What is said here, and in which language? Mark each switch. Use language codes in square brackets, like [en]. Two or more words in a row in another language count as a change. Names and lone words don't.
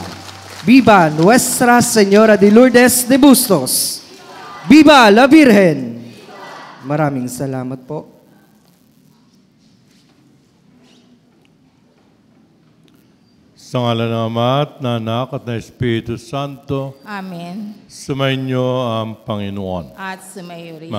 [es] Viva Nuestra Señora de Lourdes de Bustos! Viva la Virgen! [tl] Maraming salamat po. Sa ngalan ng Ama at ng Anak at ng Espiritu Santo, Amen. sumainyo ang Panginoon. At sumayo rin.